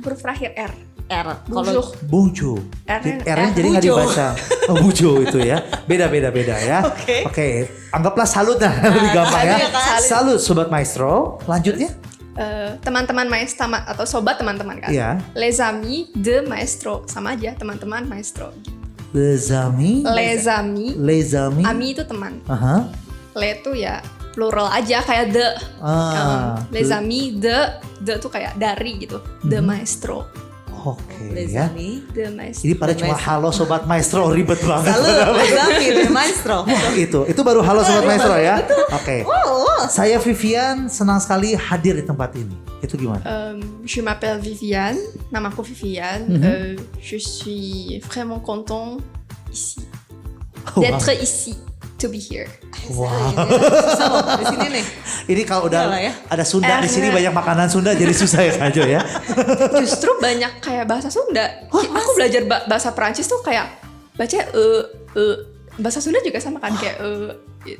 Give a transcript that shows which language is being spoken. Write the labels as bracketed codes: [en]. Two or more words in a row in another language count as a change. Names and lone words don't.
[id] Huruf terakhir R. R. Bonjour. Bujo. R-nya R-nya jadi nggak Bujo. dibaca. Oh, Bujo itu ya. Beda ya. Oke. Anggaplah salut lah lebih gampang ya. salut kan? Salut sobat maestro. Lanjutnya? Teman-teman maestro atau sobat teman-teman kan. Iya. [fr] Les amis de maestro [id] sama aja teman-teman maestro. [fr] Les amis. Les amis. Les amis. [id] Ami itu teman. Aha. Le itu ya plural aja kayak de. Les Le- amis de tuh kayak dari gitu. De maestro. Oke Les ya. amis. De maestro. Ini pada cuma halo sobat maestro ribet banget. [fr] Salut. Les amis de maestro. [id] Itu baru halo sobat maestro ya. Oke. Oh. Saya Vivian senang sekali hadir di tempat ini. Itu gimana? [fr] Je m'appelle Viviane, namaku Viviane. Je suis vraiment content ici, d'être ici, [en] to be here. [id] Wah. Susah loh di sini nih. Ini kalau udah Iyalah ya. ada Sunda di sini R-nya. banyak makanan Sunda jadi susah ya Kajo ya. Justru banyak kayak bahasa Sunda. Aku belajar bahasa Perancis tuh kayak baca bahasa Sunda juga sama kan kayak gitu.